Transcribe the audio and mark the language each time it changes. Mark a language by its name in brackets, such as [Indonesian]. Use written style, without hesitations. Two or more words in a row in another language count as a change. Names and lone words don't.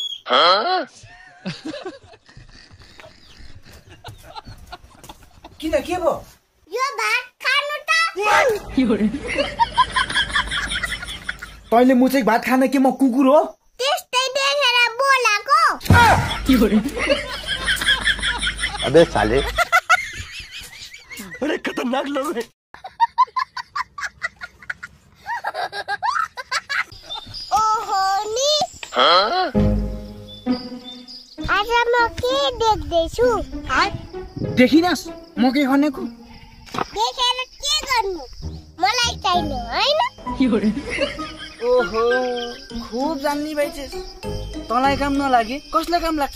[Nepali] किन के भो यो भात खानु त तैँले म चाहिँ भात खान के म कुकुर हो त्यस्तै देखेर बोलाएको [Hindi] अबे साले अरे खतरनाक लोग है [Nepali] ओहो नि आज म के देख्दैछु देखिनस् म के खनेको देखेर के गर्नु मलाई चाहिनु हैन ओहो खूब जान्नी भइछस् तँलाई काम नलागे कसलाई काम लाग्छ